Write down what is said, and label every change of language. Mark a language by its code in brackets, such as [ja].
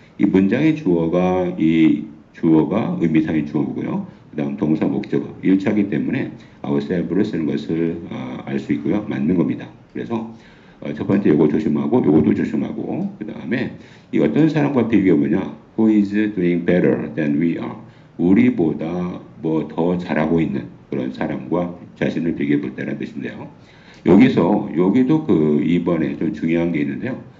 [ko] 이 문장의 주어가 이 주어가 의미상의 주어고요. 그 다음 동사 목적어 일치하기 때문에 ourselves를 쓰는 것을 알 수 있고요. 맞는 겁니다. 그래서 첫 번째 요거 조심하고 요것도 조심하고 그 다음에 이 어떤 사람과 비교해 보냐? [en] Who is doing better than we are? [ko] 우리보다 뭐 더 잘하고 있는 그런 사람과 자신을 비교해 볼 때라는 뜻인데요. 여기도 그 2번에 좀 중요한 게 있는데요.